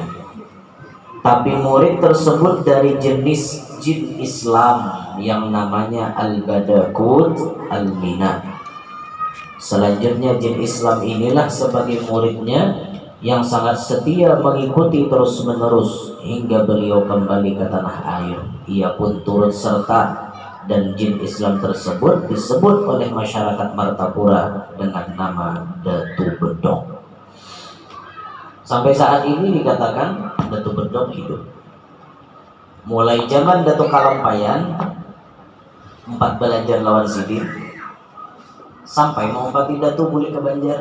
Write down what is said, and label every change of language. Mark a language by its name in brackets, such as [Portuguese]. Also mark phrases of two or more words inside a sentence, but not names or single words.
[Indonesian] Tapi murid tersebut dari jenis jin Islam yang namanya Al-Badakut Al-Mina. Selanjutnya jin Islam inilah sebagai muridnya yang sangat setia mengikuti terus-menerus hingga beliau kembali ke tanah air. Ia pun turut serta dan jin Islam tersebut disebut oleh masyarakat Martapura dengan nama Datu Bedog. Sampai saat ini dikatakan Datu Bedog hidup. [Banjar] Mulai zaman Datuk Kalampayan 4 belajar lawan sidin sampai mengumpati Datu boleh ke Banjar.